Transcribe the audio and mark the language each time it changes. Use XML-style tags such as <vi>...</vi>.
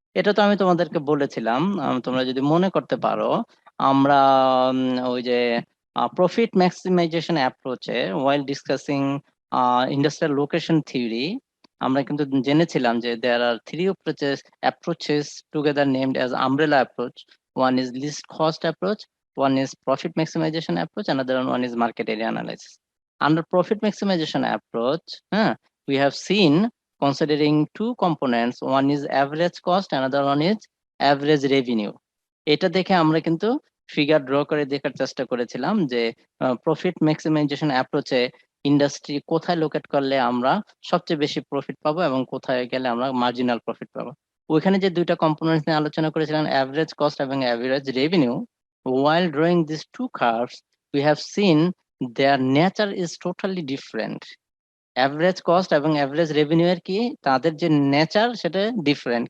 <bn>এটা তো আমি তোমাদেরকে বলেছিলাম, তোমরা যদি মনে করতে পারো। আমরা ওই যে</bn> <en>profit maximization অ্যাপ্রোচে while discussing industrial location theory</en> <bn>আমরা কিন্তু জেনেছিলাম যে</bn> <en>There are three approaches together named as umbrella approach. One is least cost approach, one is profit maximization approach, another one is market area analysis. Under profit maximization approach, we have seen considering two components, one is average cost, another one is average revenue.</en> <bn>এটা দেখে আমরা কিন্তু figure draw করে দেখার চেষ্টা করেছিলাম যে profit maximisation অ্যাপ্রোচে industry কোথায় লোকেট করলে আমরা সবচেয়ে বেশি প্রফিট পাবো এবং কোথায় গেলে আমরা মার্জিনাল প্রফিট পাবো। ওইখানে যে দুইটা কম্পোনেন্টস নিয়ে আলোচনা করেছিলাম,</bn> <en>Average cost এবং average revenue, while drawing these two curves we have seen their nature is totally different.</en> <bn>Average cost এবং অ্যাভারেজ রেভিনিউ এর কি তাদের যে নেচার সেটা ডিফারেন্ট।</bn>